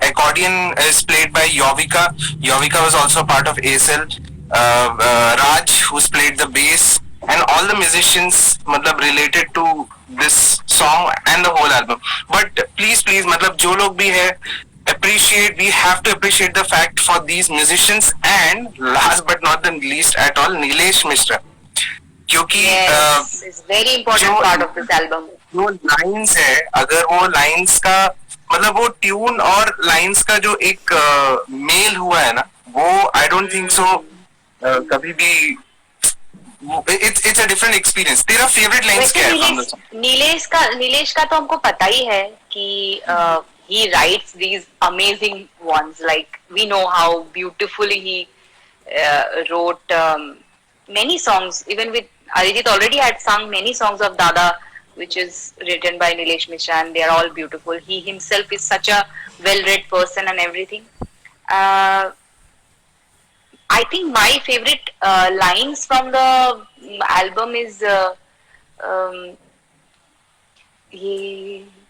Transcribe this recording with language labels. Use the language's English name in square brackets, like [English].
[English] Accordion is played by Yovika. Yovika was also part of ASL. Raj, who's played the bass, and all the musicians, मतलब related to this song and the whole album. But please, please, [Hindi] मतलब जो लोग भी है, [English] appreciate. We have to appreciate the fact for these musicians, and last but not the least at all, Nilesh Mishra. [Hindi] क्योंकि [English] Very important part of this album. [Hindi] जो lines है, अगर वो लाइंस का मतलब वो ट्यून और लाइंस का जो एक मेल हुआ है ना, वो [English] I don't think so [Hindi] कभी भी [English] it's a different experience. [Hindi] तेरा [English] favorite lines [Hindi] वैसे क्या है [English] from the song? [Hindi] नीलेश का तो हमको पता ही है कि [English] he writes these amazing ones, like we know how beautifully he wrote many songs. Even with Arijit already had sung many songs of Dada, which is written by Nilesh Mishra, and they are all beautiful. He himself is such a well-read person and everything. Uh, I think my favorite lines from the album is um, ये